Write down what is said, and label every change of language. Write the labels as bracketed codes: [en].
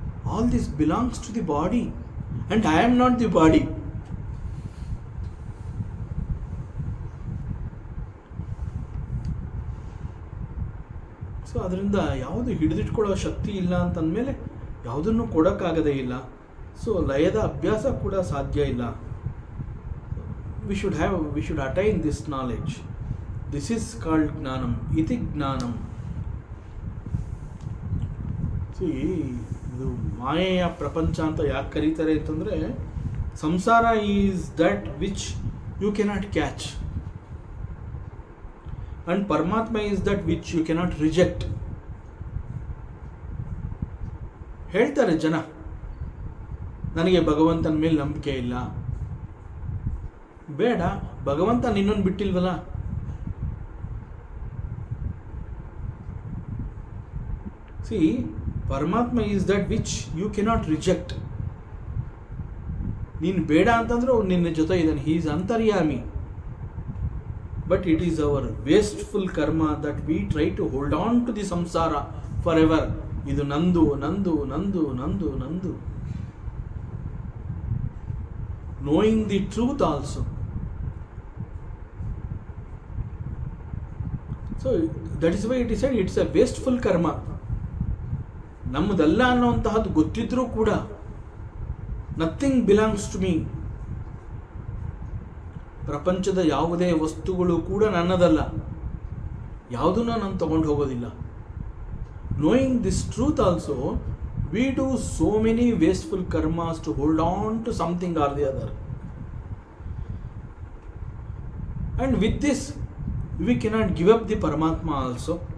[en] All this belongs to the body and I am not the body. [kn] So ಅದರಿಂದ ಯಾವುದು ಹಿಡಿದಿಟ್ಕೊಳ್ಳೋ ಶಕ್ತಿ ಇಲ್ಲ ಅಂತಂದಮೇಲೆ ಯಾವುದನ್ನು ಕೊಡೋಕ್ಕಾಗದೇ ಇಲ್ಲ. ಸೊ ಲಯದ ಅಭ್ಯಾಸ ಕೂಡ ಸಾಧ್ಯ ಇಲ್ಲ. [en] we should attain this knowledge. This is called ಜ್ಞಾನಂ, [sa] ಇತಿ ಜ್ಞಾನಂ. [kn] ಇದು ಮಾಯೆಯ ಪ್ರಪಂಚ ಅಂತ ಯಾಕೆ ಕರೀತಾರೆ ಅಂತಂದರೆ, [en] ಸಂಸಾರ is that which you cannot catch and ಪರಮಾತ್ಮ is that which you cannot reject. [kn] ಹೇಳ್ತಾರೆ ಜನ, ನನಗೆ ಭಗವಂತನ ಮೇಲೆ ನಂಬಿಕೆ ಇಲ್ಲ. ಬೇಡ, ಭಗವಂತ ನಿನ್ನನ್ನು ಬಿಟ್ಟಿಲ್ವಲ್ಲ. [en] See, ಪರಮಾತ್ಮ is that which you cannot reject. [kn] ನೀನು ಬೇಡ ಅಂತಂದ್ರೆ ಅವ್ನು ನಿನ್ನ ಜೊತೆ ಇದ್ದಾನೆ. [en] He is ಅಂತರ್ಯಾಮಿ. But it is our wasteful karma that we try to hold on to the samsara forever. [kn] Idu nandu, nandu, nandu, nandu, nandu. [en] Knowing the truth also. So that is why it is said it's a wasteful karma. [kn] ನಮ್ಮದಲ್ಲ ಅನ್ನುವಂತಹದ್ದು ಗೊತ್ತಿದ್ರೂ ಕೂಡ [en] Nothing belongs to me. [kn] ಪ್ರಪಂಚದ ಯಾವುದೇ ವಸ್ತುಗಳು ಕೂಡ ನನ್ನದಲ್ಲ, ಯಾವುದನ್ನು ನಾನು ತಗೊಂಡು ಹೋಗೋದಿಲ್ಲ. [en] Knowing this truth also, we do so many wasteful karmas to hold on to something or the other. And with this, we cannot give up the Paramatma also.